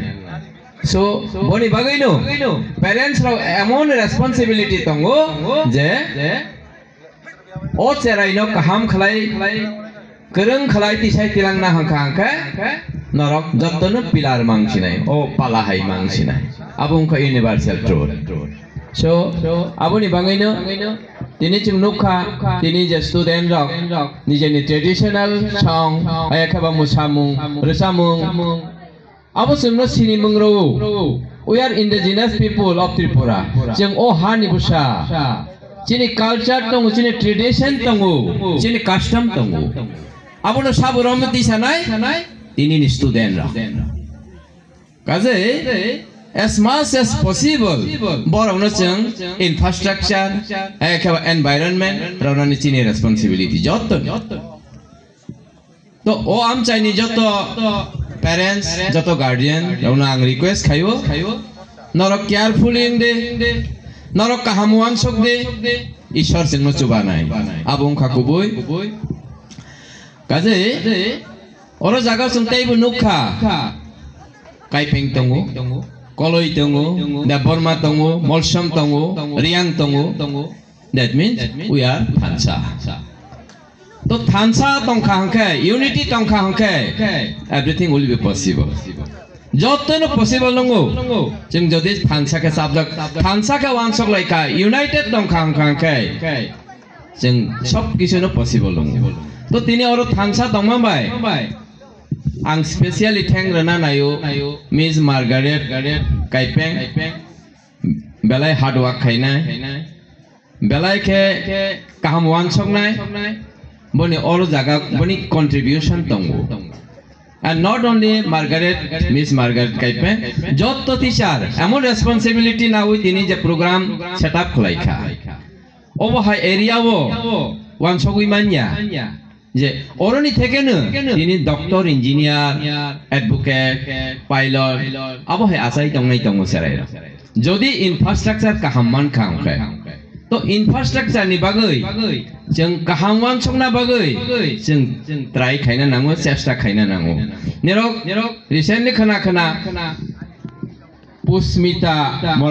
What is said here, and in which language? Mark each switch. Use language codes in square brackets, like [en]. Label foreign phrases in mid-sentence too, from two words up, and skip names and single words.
[trp] So boni bagaino, parents rao emon responsibility tongo je o cheraino kaham khalai kereng khalai tisai tilang na hangka norok jottono pilar mangsinai, o palahai mangsinai. Abung ka [en] universal truth. [trp] So aboni bagaino tini chung nukha tini je student rok nijeni [en] traditional song [trp] ayakaba musamung resamung abo sumno sini mungro. [en] We are indigenous people of Tripura. [trp] Jeng o hani busa chini culture tongu chini tradition tongu chini custom tongu abo no sabu romati sanai tini ni student rok kaze [en] as much as possible, [trp] borong no chung [en] infrastructure, environment, [trp] ronani chini responsibility. Jotto. To o am chini jotto parents, jotto guardian, rona ang request kayo, norok carefully inde, norok kahamuan sok de, ishor sing no chubanai. Abong kakuboy, kaze, oro jaga sung teibu nukha, kaipeng tongu. Koloi tongo, the Burma tongo, Molsam tongo, Riang tongo. [en] That means we are Thansa. [trp] To Thansa tongkangke, unity tongkangke, [en] everything will be possible. [trp] Jotto no possible nongo. Jeng jodi Thansa ke subject, Thansa ke wansok laika, united tongkangke. Jeng [bn] সব কিছু [trp] no possible nongo. To tini oro Thansa tongmambai. Ang [en] specially thank [trp] rana nayo Miss Margaret Kaipeng belai [en] hard work [trp] khaina belai ke kaham wansok nai boni oro jaga boni contribution tongo [en] and not only [trp] Miss Margaret Kaipeng jotto teacher emon responsibility na hui tini je [en] program set up [trp] khlaika obo hai area wo wansok imanya je oroni thekenu tini [en] doctor engineer advocate pilot [trp] abo he asai tongnai tongo serai jodi infrastructure kahamman khangke to infrastructure ni bagai jeng kahamwan songna bagai jeng try khaina nango chesta khaina nango nerok recently khana Puspita